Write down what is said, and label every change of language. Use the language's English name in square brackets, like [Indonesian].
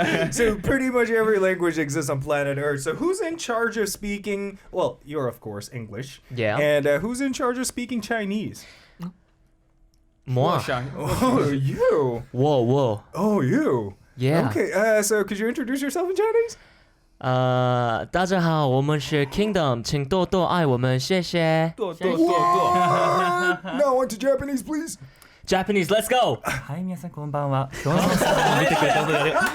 [English] So pretty much every language exists on planet Earth. So who's in charge of speaking? Well, you're of course English. Yeah. And who's in charge of speaking Chinese? [French] Moi. [English] Oh, you. Whoa, whoa. Oh, you. Yeah. Okay. So could you introduce yourself in Chinese? [Chinese] 大家好，我们是 Kingdom，请多多爱我们，谢谢。 [English] Now on to Japanese, please. Japanese, let's go. [Japanese] はい、皆さんこんばんは。今日の見てくれたことで。